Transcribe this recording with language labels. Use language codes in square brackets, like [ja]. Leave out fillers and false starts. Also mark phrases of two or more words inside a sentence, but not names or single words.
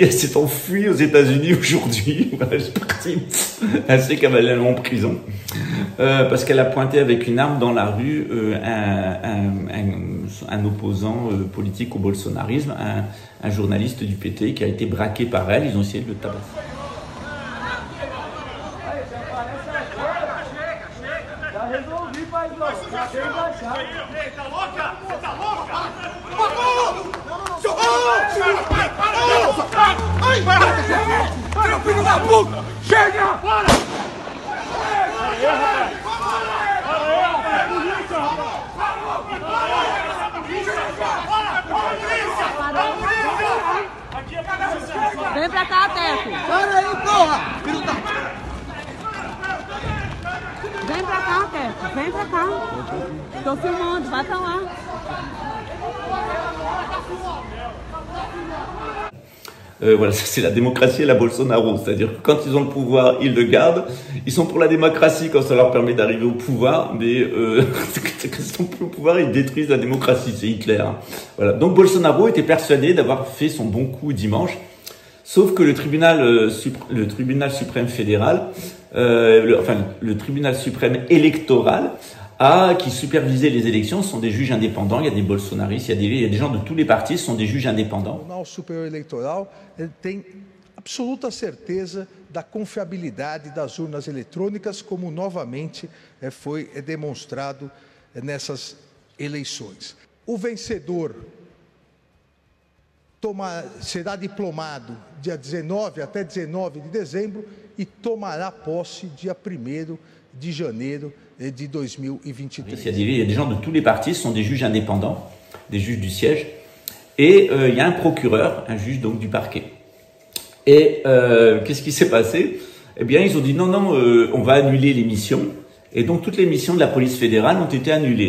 [fr] Elle s'est enfuie aux États-Unis aujourd'hui. Voilà, je suis parti assez cavalièrement en prison parce qu'elle a pointé avec une arme dans la rue un opposant politique au bolsonarisme, un journaliste du PT qui a été braqué par elle. Ils ont essayé de le tabasser. [pt] Seu filho da puta! Chega! Vem pra cá, Teco! Para aí, porra! Filho da... Vem pra cá, Teco! Vem pra cá! Tô filmando, vai pra lá! [fr] Voilà, c'est la démocratie et la Bolsonaro. C'est-à-dire que quand ils ont le pouvoir, ils le gardent. Ils sont pour la démocratie quand ça leur permet d'arriver au pouvoir, mais quand ils sont plus au pouvoir, ils détruisent la démocratie. C'est Hitler. Hein. Voilà. Donc Bolsonaro était persuadé d'avoir fait son bon coup dimanche, sauf que le tribunal suprême fédéral, le tribunal suprême électoral, qui supervisait les élections, sont des juges indépendants. Il y a des bolsonaristes, il y a des gens de tous les partis, ce sont des juges indépendants. [pt] O Tribunal Superior Eleitoral tem absoluta certeza da confiabilidade das urnas eletrônicas, como novamente foi demonstrado nessas eleições. O vencedor será diplomado dia 19 até 19 de dezembro e tomará posse dia 1º de janeiro de 2023. [fr] Il y a des gens de tous les partis, ce sont des juges indépendants, des juges du siège, et il y a un procureur, un juge donc du parquet. Et qu'est-ce qui s'est passé? Eh bien, ils ont dit non, on va annuler les missions. Et donc, toutes les missions de la police fédérale ont été annulées.